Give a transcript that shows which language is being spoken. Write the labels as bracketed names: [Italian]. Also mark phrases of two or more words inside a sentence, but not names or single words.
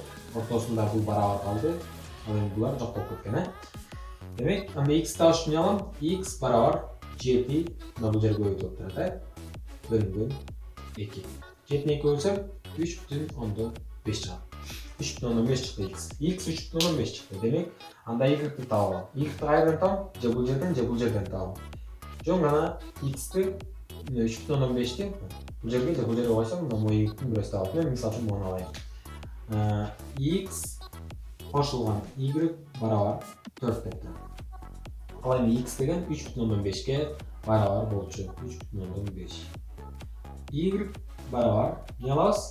[Kyrgyz] Ортосунда бул барабар калды. Ал эми булар жок болуп кеткен, Демек, анда x табыш үчүн алам. X барабар 7, мына бул жерге көбөйтүп турат, бөлүнгөн 2. 7-ни 2 бөлсөм 3,5 чыгат. 3,5 чыкты x. X 3,5 чыкты. Демек, анда y-ті табалам. Y-ті кайдан табам? Же бул жерден табам. Жөн гана x-ті 3,5-ті бул жерге койсом, мына мой y-тің бирөөсү табылат. Мен мисалы үчүн муну алайын. X кошулган y барабар 4 деп турат. Ал эми x деген 3,5-ке барабар болчу. 3,5. Y барабар не алабыз?